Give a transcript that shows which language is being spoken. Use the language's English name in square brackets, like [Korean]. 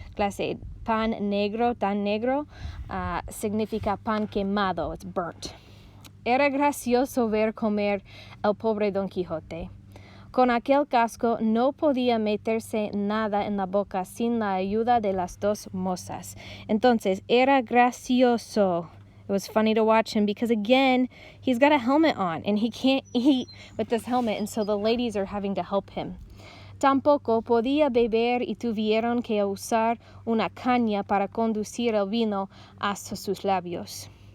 [Spanish] Clase pan negro, tan negro, significa pan quemado, [English] it's burnt. [Spanish] Era gracioso ver comer el pobre Don Quijote. Con aquel casco no podía meterse nada en la boca sin la ayuda de las dos mozas. Entonces, era gracioso. [English] It was funny to watch him because, again, he's got a helmet on and he can't eat with this helmet, and so the ladies are having to help him. [Spanish] Tampoco podía beber y tuvieron que usar una caña para conducir el vino hasta sus labios.